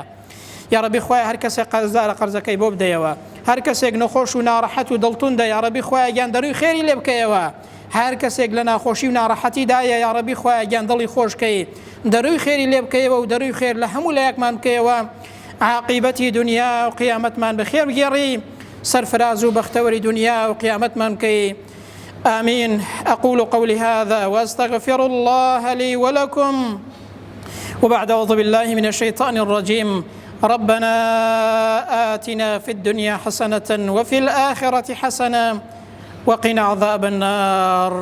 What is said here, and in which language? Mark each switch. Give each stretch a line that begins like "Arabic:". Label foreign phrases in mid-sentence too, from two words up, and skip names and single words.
Central Kurdish: یا ربی خوایە هەر کەسێک قەرزدارە قەرزەکەی بۆ بدەیەوە، هەر کەسێک نەخۆش و ناڕەحەت و دڵتوندە، یا ربی خوایە گیان دەروی خێری لێ بکەیەوە. هەر کەسێک لە ناخۆشی و ناڕەحەتیدایە، یا ربی خوایە گیان دڵی خۆشکەی، دەروی خێری لێ بکەیەوە و دەروی خێر لە هەموو لایەکمان بکەیەوە. عاقبەتی دنیا و قیامەتمان بەخێر بگێڕی، سەرفراز و بەختەوەری دنیا و قیامەتمان بکەی.
Arabic: آمين. أقول قولي هذا وأستغفر الله لي ولكم. وبعد أعوذ بالله من الشيطان الرجيم. ربنا آتنا في الدنيا حسنة وفي الآخرة حسنة وقنا عذاب النار.